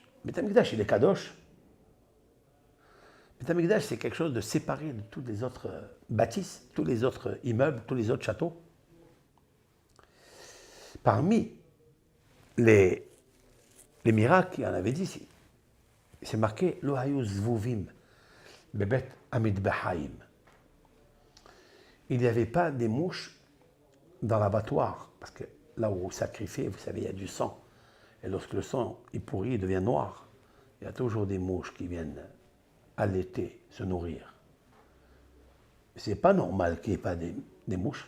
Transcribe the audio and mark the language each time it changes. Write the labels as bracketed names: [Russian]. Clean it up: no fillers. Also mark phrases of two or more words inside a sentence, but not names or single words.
[French] Le Beth Amikdash, il est Kadosh. Le Beth Amikdash, c'est quelque chose de séparé de toutes les autres bâtisses, tous les autres immeubles, tous les autres châteaux. Parmi les miracles, il y en avait 10. C'est marqué [Hebrew] לא היו זבובים בבית המדבחיים. [French] Il n'y avait pas des mouches dans l'abattoir, parce que là où vous sacrifiez, vous savez, il y a du sang. Et lorsque le sang est pourri, il devient noir. Il y a toujours des mouches qui viennent allaiter, se nourrir. C'est pas normal qu'il n'y ait pas des mouches.